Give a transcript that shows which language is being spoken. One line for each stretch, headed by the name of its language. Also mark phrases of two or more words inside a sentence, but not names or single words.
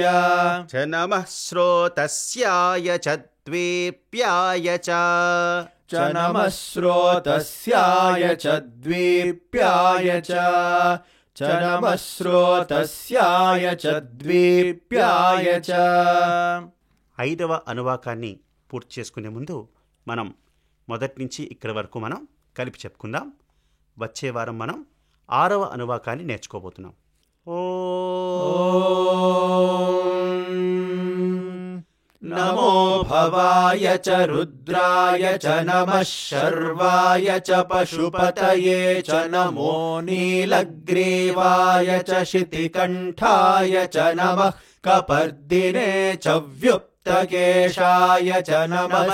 Sanskrit: च नमः स्रोतस्याय च द्वीप्याय च नमः स्रोतस्याय च द्वीप्याय च नमः स्रोतस्याय च द्वीप्याय च
Telugu: ఐదవ అనువాకాన్ని పూర్తి చేసుకునే ముందు మనం మొదటి నుంచి ఇక్కడి వరకు మనం కలిపి చెప్పుకుందాం. వచ్చే వారం మనం 6వ అనువాకాన్ని నేర్చుకోబోతున్నాం.
Sanskrit: నమో భవాయ చ రుద్రాయ చ నమః శర్వాయ చ పశుపతయే చ నమో నీలగ్రీవాయ చ శితికంఠాయ చ నమః కపర్దినే చ వ్యుప్తకేశాయ చ నమః